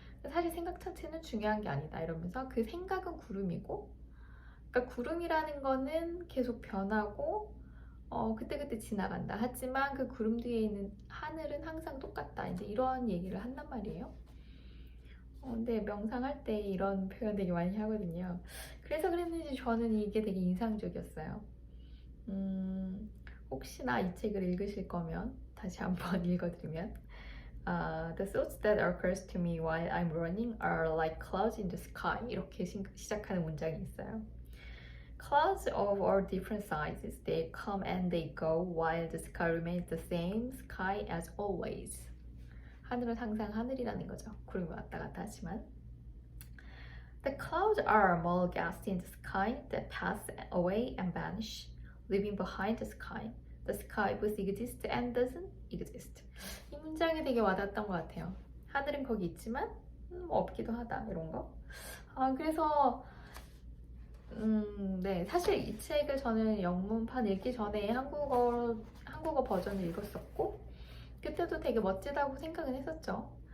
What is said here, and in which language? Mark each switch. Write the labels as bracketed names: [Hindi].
[Korean] 사실 생각 자체는 중요한 게 아니다 이러면서 그 생각은 구름이고, 그러니까 구름이라는 거는 계속 변하고 그때그때 지나간다. 하지만 그 구름 뒤에 있는 하늘은 항상 똑같다. 이제 이런 얘기를 한단 말이에요. 근데 명상할 때 이런 표현 되게 많이 하거든요. 그래서 그랬는지 저는 이게 되게 인상적이었어요. 혹시나 이 책을 읽으실 거면 다시 한번 읽어드리면 [English] The thoughts that occurs to me while I'm running are like clouds in the sky. [Korean] 이렇게 시작하는 문장이 있어요. [English] Clouds of all different sizes, they come and they go while the sky remains the same sky as always. [Korean] 하늘은 항상 하늘이라는 거죠. 구름이 왔다 갔다 하지만. [English] The clouds are small gaps in the sky that pass away and vanish, leaving behind the sky. The sky both exists and doesn't exist. [Korean] 이 문장이 되게 와닿았던 것 같아요. 하늘은 거기 있지만 없기도 하다 이런 거. 그래서 네, 사실 이 책을 저는 영문판 읽기 전에 한국어 버전을 읽었었고 그때도 되게 멋지다고 생각은 했었죠.